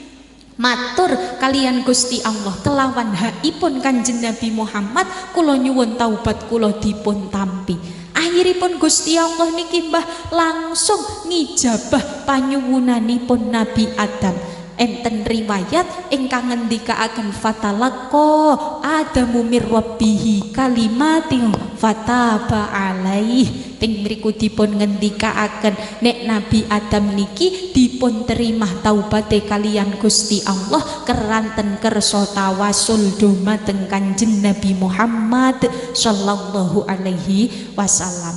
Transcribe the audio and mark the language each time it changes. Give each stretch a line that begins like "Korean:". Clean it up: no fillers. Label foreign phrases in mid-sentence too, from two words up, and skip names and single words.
Javanese: Matur kalian Gusti Allah kelawan hakipun Kanjeng Nabi Muhammad kula nyuwun taubat kula dipun tampi. Akhiripun Gusti Allah niki Mbah langsung ngijabah panyuwunanipun Nabi Adam. Enten riwayat ingkang ngendikaaken
Arabic: fatalaqqa Adamu mir rabbihi kalimatin fataba alaih.
Javanese: Ting mriku dipun ngendikaaken nek Nabi Adam niki dipun terima taubate kalian Gusti Allah keranten kersa tawasul dumateng Kanjeng Nabi Muhammad
Arabic: sallallahu alaihi wasallam.